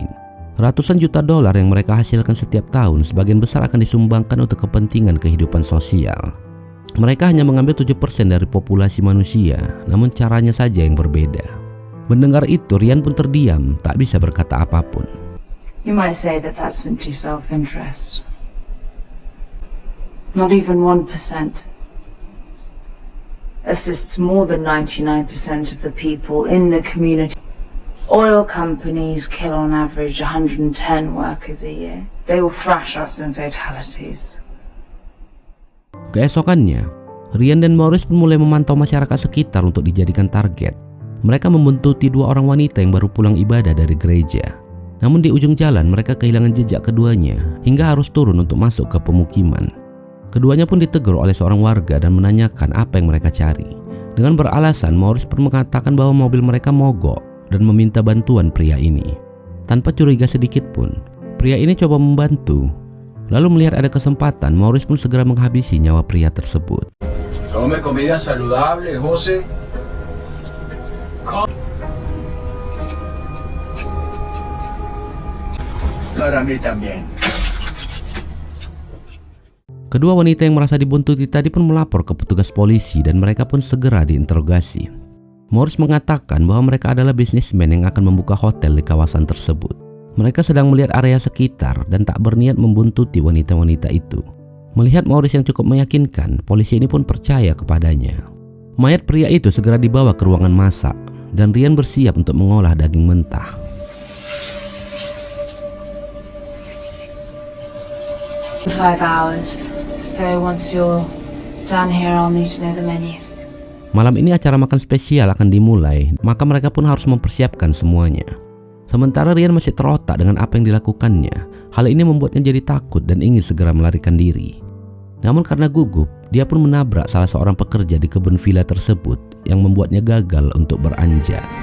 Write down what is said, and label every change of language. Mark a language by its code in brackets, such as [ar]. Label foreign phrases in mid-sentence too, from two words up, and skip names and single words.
[id] Ratusan juta dolar yang mereka hasilkan setiap tahun sebagian besar akan disumbangkan untuk kepentingan kehidupan sosial. Mereka hanya mengambil 7% dari populasi manusia, namun caranya saja yang berbeda. Mendengar itu, Rian pun terdiam, tak bisa berkata apapun. [en] You might say that that's simply self-interest. Not even 1% assists more than 99% of the people in the community. Oil companies kill on average 110 workers a year. They will thrash us in fatalities. [id] Keesokannya, Rian dan Maurice pun mulai memantau masyarakat sekitar untuk dijadikan target. Mereka membuntuti 2 orang wanita yang baru pulang ibadah dari gereja. Namun di ujung jalan mereka kehilangan jejak keduanya hingga harus turun untuk masuk ke pemukiman. Keduanya pun ditegur oleh seorang warga dan menanyakan apa yang mereka cari. Dengan beralasan, Maurice pun mengatakan bahwa mobil mereka mogok dan meminta bantuan pria ini. Tanpa curiga sedikit pun, pria ini coba membantu. Lalu melihat ada kesempatan, Maurice pun segera menghabisi nyawa pria tersebut. [es] Come comida saludable, Jose. Para mí también. [id] Kedua wanita yang merasa dibuntuti tadi pun melapor ke petugas polisi dan mereka pun segera diinterogasi. Maurice mengatakan bahwa mereka adalah bisnismen yang akan membuka hotel di kawasan tersebut. Mereka sedang melihat area sekitar dan tak berniat membuntuti wanita-wanita itu. Melihat Maurice yang cukup meyakinkan, polisi ini pun percaya kepadanya. Mayat pria itu segera dibawa ke ruangan masak dan Rian bersiap untuk mengolah daging mentah. [en] In 5 hours. So once you're done here, I'll need to know the menu. [id] Malam ini acara makan spesial akan dimulai, maka mereka pun harus mempersiapkan semuanya. Sementara Rian masih terotak dengan apa yang dilakukannya. Hal ini membuatnya jadi takut dan ingin segera melarikan diri. Namun karena gugup, dia pun menabrak salah seorang pekerja di kebun villa tersebut yang membuatnya gagal untuk beranjak.